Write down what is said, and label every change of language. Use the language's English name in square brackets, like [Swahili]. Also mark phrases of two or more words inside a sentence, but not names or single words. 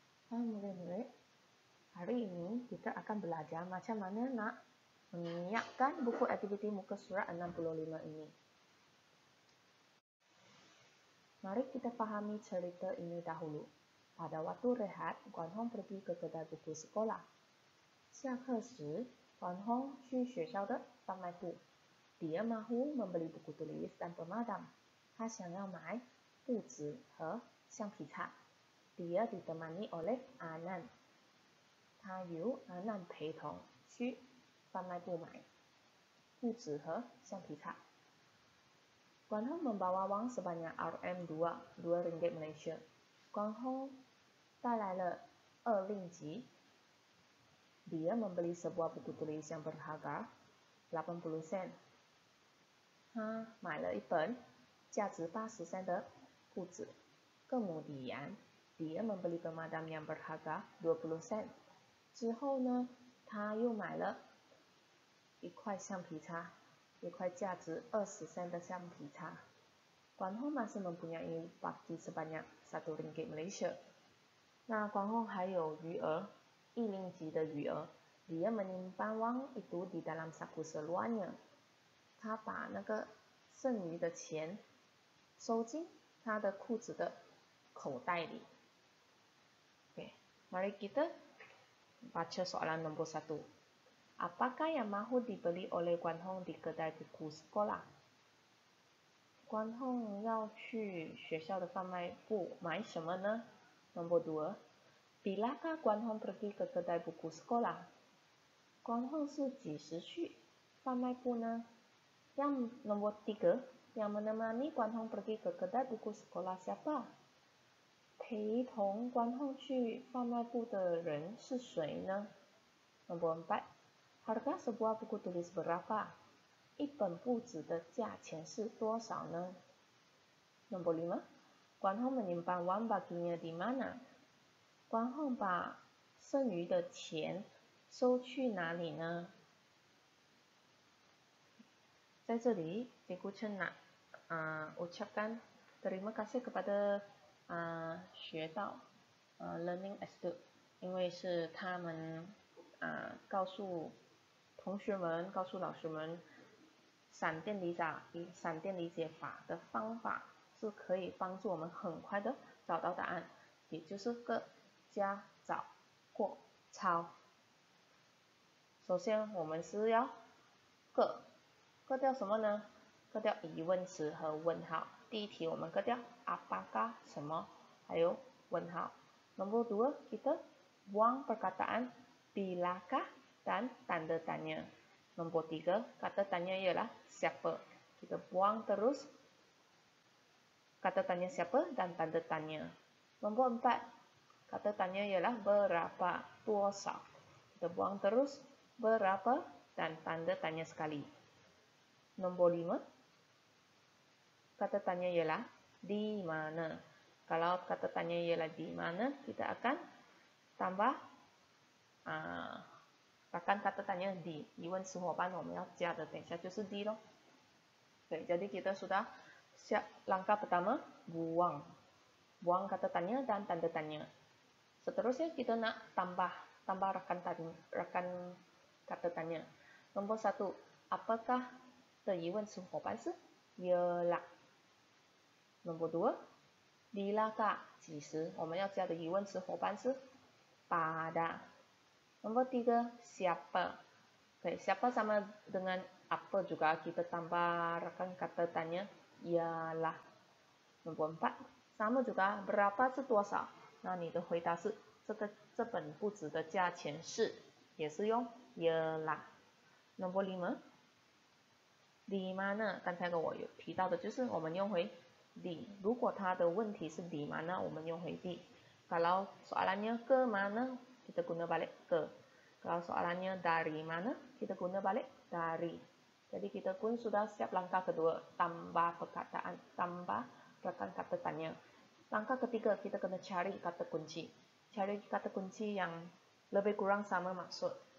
[Malay] Hai murid-murid, hari ini kita akan belajar macam mana nak menyiapkan buku aktiviti muka surat 65 ini. Mari kita fahami cerita ini dahulu. Pada waktu rehat, Guan Hong pergi ke kedai buku sekolah. [Chinese] 下课时，Guan Hong 去学校的贩卖部。 [Malay] Dia mahu membeli buku tulis dan pemadam. [Chinese] 他想要买布纸和橡皮擦。 [Malay] Dia ditemani oleh Anan. [Chinese] 他由 Anan 陪同去贩卖部买布纸和橡皮擦。 [Malay] Guan Hong membawa wang sebanyak RM2, 2 ringgit Malaysia. [Chinese] Guan Hong 带来了2令吉。 [Malay] Dia membeli sebuah buku tulis yang berharga 80 sen. [Chinese] 他买了一本价值80 sen 的布纸。 [Malay] Kemudian dia membeli pemadam yang berharga 20 sen. [Chinese] 之后呢，他又买了一块橡皮擦，一块价值20 sen 的橡皮擦。 [Malay] Guan Hong masih mempunyai baki sebanyak 1 ringgit Malaysia. [Chinese] 那Guan Hong还有余额1令吉的余额。 [Malay] Dia menyimpan wang itu di dalam saku seluarnya. [Chinese] 他把那个剩余的钱收进他的裤子的口袋里。 [Malay] Oke, mari kita baca soalan nombor 1. Apakah yang mahu dibeli oleh Guan Hong di kedai buku sekolah? [Chinese] Guan Hong 要去学校的贩卖部买什么呢？ [Malay] Nombor 2. Bilakah Guan Hong pergi ke kedai buku sekolah? [Chinese] Guan Hong 是几时去贩卖部呢？ [Malay] Yang nomor 3. Yang menemani Guan Hong pergi ke kedai buku sekolah siapa? [Chinese] 陪同Guan Hong 去贩卖部的人是谁呢？ [Malay] Nomor 4. Harga sebuah buku tulis berapa? [Chinese] 一本布纸的价钱是多少呢？ [Malay] Nomor 5. Guan Hong menyimpan wang baginya di mana? [Chinese] Guan Hong 把剩余的钱收去哪里呢？在这里 [Malay] ，Cikgu Chen nak ucapkan terima kasih kepada 学到 Learning Astute， [Chinese] 因为是他们告诉同学们、告诉老师们，闪电理解法的方法是可以帮助我们很快的找到答案，也就是个加找过抄。首先我们是要各掉什么呢？各掉疑问词和问号。第一题我们各掉 apakah 什么，还有问号。 [Malay] Nomor 2 kita buang perkataan bilakah dan tanda tanya. Nomor 3 kata tanya ialah siapa. Kita buang terus kata tanya siapa dan tanda tanya. Nomor 4 kata tanya ialah berapa, [Chinese] 多少. [Malay] Kita buang terus berapa dan tanda tanya sekali. Nombor 5, kata tanya ialah di mana. Kalau kata tanya ialah di mana, kita akan tambah kata tanya di. [Chinese] 疑问词伙伴我们要加的，等一下就是 di咯。 [Malay] Okay, jadi kita sudah siap langkah pertama, buang kata tanya dan tanda tanya. Seterusnya kita nak tambah rakan kata tanya. Nombor 1, apakah [Chinese] 的疑问词伙伴是 ialah. [Malay] Nombor 2, bilakah [Chinese] 几时，我们要加的疑问词伙伴是 pada. [Malay] Nomor 3, siapa. Okay, siapa sama dengan apa juga, kita tambah rakan kata tanya ialah. Nomor 4, sama juga, berapa [Chinese] 是多少，那你的回答是这本布纸的价钱是，也是用 ialah. [Malay] Nomor 5, di mana， [Chinese] 刚才我有提到的就是我们用回 di。如果它的问题是 di mana，我们用回 di。 [Malay] Kalau soalannya ke mana, kita guna balik ke. Kalau soalannya dari mana, kita guna balik dari. Jadi kita pun sudah siap langkah kedua, tambah perkataan, tambah rakan kata tanya. Langkah ketiga, kita kena cari kata kunci. Cari kata kunci yang lebih kurang sama maksud.